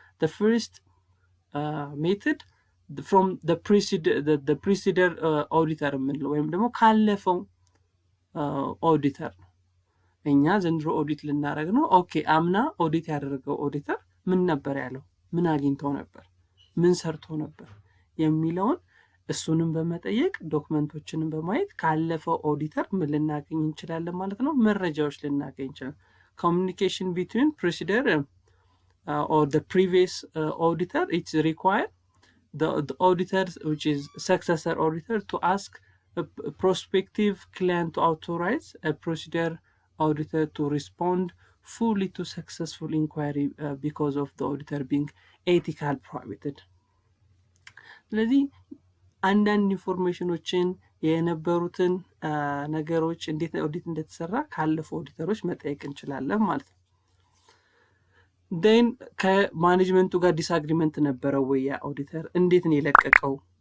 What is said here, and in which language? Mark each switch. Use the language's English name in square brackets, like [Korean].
[English] The first method from the preceding auditor [Amharic] የምንለው ወይም ደግሞ ካለፈው ኦዲተር ነው። እኛ ዘንድሮ ኦዲት ልናደርግ ነው። ኦኬ አምና ኦዲት ያደረገው ኦዲተር ምን ነበር ያለው? ምን አግኝቶ ነበር? ምን ሰርቶ ነበር የሚለውን እሱንም በመጠየቅ ዶክመንቶችንም በማየት ካለፈው ኦዲተር ምን ልናገኝ እንችላለን ማለት ነው? መረጃዎች ልናገኝ እንችላለን። [English] Communication between preceding or the previous auditor, it's required the auditor which is successor auditor to ask a prospective client to authorize a procedure auditor to respond fully to successful inquiry because of the auditor being ethical prohibited. [Amharic] ስለዚህ አንዳንድ ኢንፎርሜሽኖችን የነበሩትን ነገሮች እንዴት ኦዲት እንደተሰራ ካለፈው ኦዲተሮች መጠየቅ እንችላለን ማለት ነው። then ከማኔጅመንቱ ጋር ዲስአግሪመንት ነበረው ወይ ያ ኦዲተር? እንዴት ነው የለቀቀው?